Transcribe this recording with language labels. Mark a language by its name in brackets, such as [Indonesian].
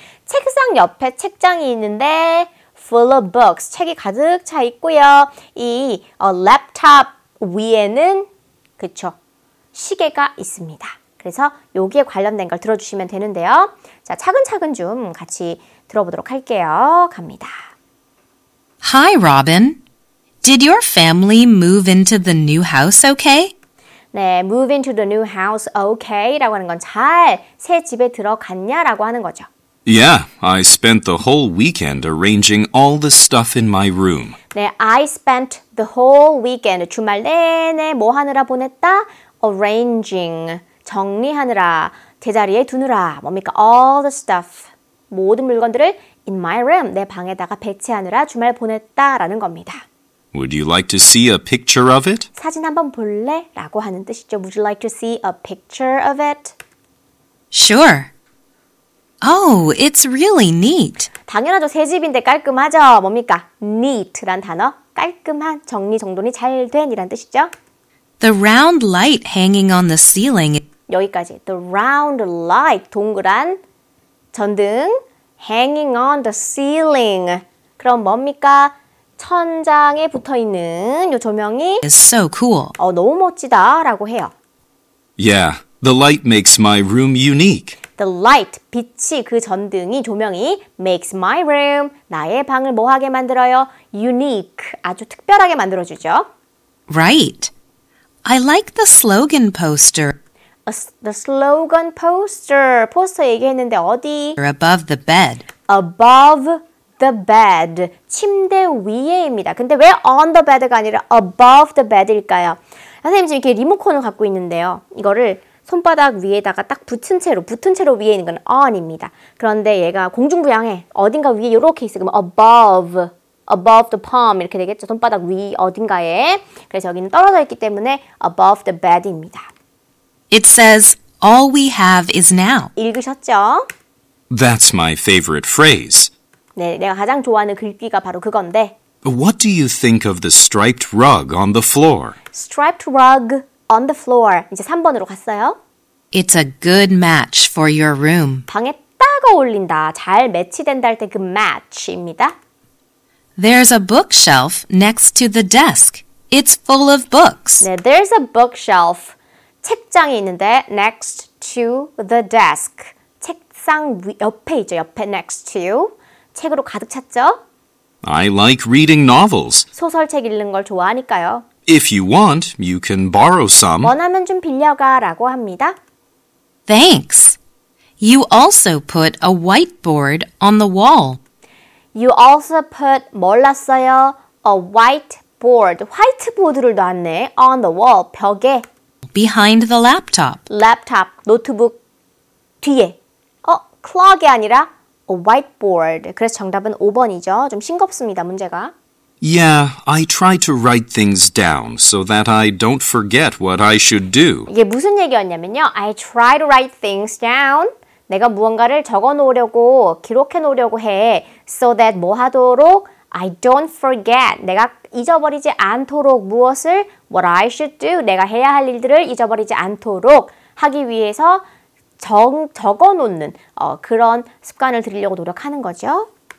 [Korean] 책상 옆에 책장이 있는데 [English] full of books, [Korean] 책이 가득 차 있고요. 이 랩탑 위에는 그쵸 시계가 있습니다. 그래서 여기에 관련된 걸 들어주시면 되는데요. 자, 차근차근 좀 같이 들어보도록 할게요. 갑니다. [English] Hi, Robin. Did your family move into the new house okay? [Korean] 네, [English] move into the new house okay [Korean] 라고 하는 건 잘 새 집에 들어갔냐라고 하는 거죠. [English] Yeah, I spent the whole weekend arranging all the stuff in my room. [Korean] 네, [English] I spent the whole weekend. [Korean] 주말 내내 뭐 하느라 보냈다? [English] Arranging. [Korean] 정리하느라, 제자리에 두느라. 뭡니까? [English] All the stuff. [Korean] 모든 물건들을 [English] in my room. [Korean] 내 방에다가 배치하느라 주말 보냈다라는 겁니다. [English] Would you like to see a picture of it? [Korean] 사진 한번 볼래? 라고 하는 뜻이죠. [English] Would you like to see a picture of it? Sure. Oh, it's really neat. [Korean] 당연하죠. 새 집인데 깔끔하죠. 뭡니까? neat란 단어. 깔끔한, 정리정돈이 잘 된 이란 뜻이죠. [English] The round light hanging on the ceiling. [Korean] 여기까지. [English] The round light, [Korean] 동그란 전등. [English] hanging on the ceiling. [Korean] 그럼 뭡니까? 천장에 붙어있는 이 조명이 [English] Is so cool. [Korean] 너무 멋지다 라고 해요. [English] Yeah, the light makes my room unique. The light, [Korean] 빛이 그 전등이 조명이 [English] makes my room, [Korean] 나의 방을 뭐하게 만들어요? unique, 아주 특별하게 만들어주죠. [English] Right. I like the slogan poster The slogan poster, [Korean] 포스터 얘기했는데 어디? [English] above the bed. above the bed, [Korean] 침대 위에입니다. 근데 왜 on the bed가 아니라 above the bed일까요? 선생님 지금 이렇게 리모컨을 갖고 있는데요. 이거를 손바닥 위에다가 딱 붙은 채로 위에 있는 건 on입니다. 그런데 얘가 공중부양해. 어딘가 위에 이렇게 있으면 [English] above the palm [Korean] 이렇게 되겠죠. 손바닥 위 어딘가에. 그래서 여기는 떨어져 있기 때문에 above the bed입니다. [English] It says, all we have is now. [Korean] 읽으셨죠? [English] That's my favorite phrase. [Korean] 네, 내가 가장 좋아하는 글귀가 바로 그건데 [English] What do you think of the striped rug on the floor? Striped rug on the floor. [Korean] 이제 3번으로 갔어요. [English] It's a good match for your room. [Korean] 방에 딱 어울린다. 잘 매치된다 할 때 그 match입니다. [English] There's a bookshelf next to the desk. It's full of books. [Korean] 네, [English] there's a bookshelf. [Korean] 책장이 있는데 [English] next to the desk. [Korean] 책상 옆에 있죠. 옆에 next to. 책으로 가득 찼죠? [English] I like reading novels. [Korean] 소설책 읽는 걸 좋아하니까요. [English] If you want, you can borrow some. [Korean] 원하면 좀 빌려가 라고 합니다. [English] Thanks. You also put a whiteboard on the wall. You also put [Korean] 뭘 놨어요? [English] A whiteboard. [Korean] 화이트보드를 놨네. [English] On the wall. [Korean] 벽에. [English] Behind the laptop. [Korean] 랩탑. 노트북 뒤에. clock이 아니라 a whiteboard. 그래서 정답은 5번이죠. 좀 싱겁습니다. 문제가. [English] Yeah, I try to write things down so that I don't forget what I should do. [Korean] 이게 무슨 얘기였냐면요. [English] I try to write things down. [Korean] 내가 무언가를 적어 놓으려고, 기록해 놓으려고 해. [English] So that [Korean] 뭐 하도록? [English] I don't forget. [Korean] 내가 잊어버리지 않도록 무엇을? [English] What I should do. [Korean] 내가 해야 할 일들을 잊어버리지 않도록 하기 위해서 적어 놓는 그런 습관을 들이려고 노력하는 거죠.